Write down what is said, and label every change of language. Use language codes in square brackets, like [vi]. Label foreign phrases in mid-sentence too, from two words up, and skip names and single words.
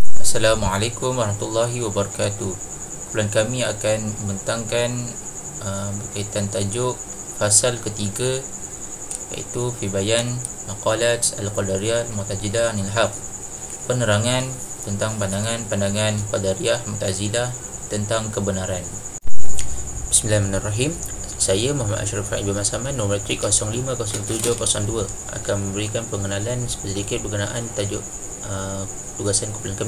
[ar] السلام عليكم ورحمة الله وبركاته. [ms] Bulan kami akan membentangkan berkaitan tajuk fasal ketiga, iaitu [ar] في بيان مقالات القدرية المعتزلة عن الحق, [ms] penerangan tentang pandangan-pandangan qadariyah mu'tazilah tentang kebenaran. Bismillahirrahmanirrahim. Saya Muhammad Ashraf Ibn Masaman, nombor matrik 050702, akan memberikan pengenalan sedikit berkenaan tajuk tugasan kumpulan kami.